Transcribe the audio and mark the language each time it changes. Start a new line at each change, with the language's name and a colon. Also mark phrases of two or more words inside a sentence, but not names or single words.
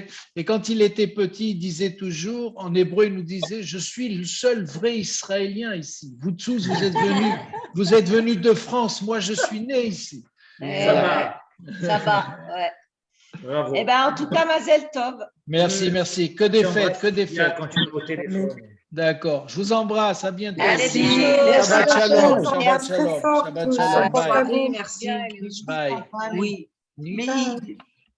French: Et quand il était petit, il disait toujours, en hébreu, il nous disait, je suis le seul vrai Israélien ici. Vous tous, vous êtes venus de France. Moi, je suis né ici. Ça va, ouais. Bravo. Eh ben, en tout cas,
Hebrew: מזל טוב.
French: Merci. Que des fêtes, que des fêtes. Quand tu es au téléphone. D'accord. Je vous embrasse. À bientôt. Allez,
Hebrew: שבת שלום.
French: Shabbat
Hebrew: שבת שלום.
French: fort, Shabbat tous. shalom. Au revoir. Bye. Merci. Bye. Oui. Bye.